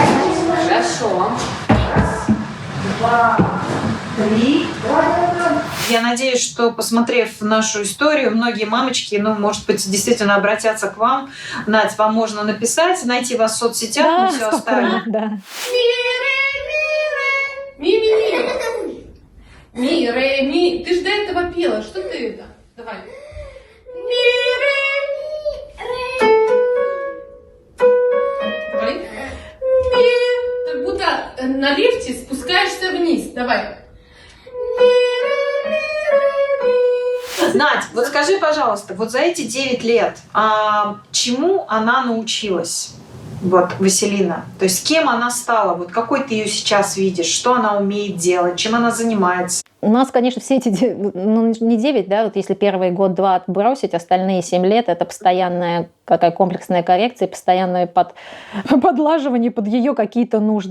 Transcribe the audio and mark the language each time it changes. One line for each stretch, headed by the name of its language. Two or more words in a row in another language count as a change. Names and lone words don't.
Russian: Хорошо. Раз, два, три. Я надеюсь, что, посмотрев нашу историю, многие мамочки, может быть, действительно обратятся к вам. Надь, вам можно написать, найти вас в соцсетях, да, мы все оставим. Да. Ми, ре, ми. Ты же до этого пела. Что ты это? Давай. Ми, ре, ми, ре. Давай. Ми. Как будто на лифте спускаешься вниз. Давай. Ми, ре, ми, ре, ми. Надь, вот скажи, пожалуйста, вот за эти 9 лет чему она научилась? Вот, Василина. То есть кем она стала? Вот какой ты ее сейчас видишь? Что она умеет делать? Чем она занимается? У нас, конечно, все эти, не 9, да, вот если первый год-два отбросить, остальные 7 лет это постоянная какая комплексная коррекция, постоянное подлаживание под ее какие-то нужды.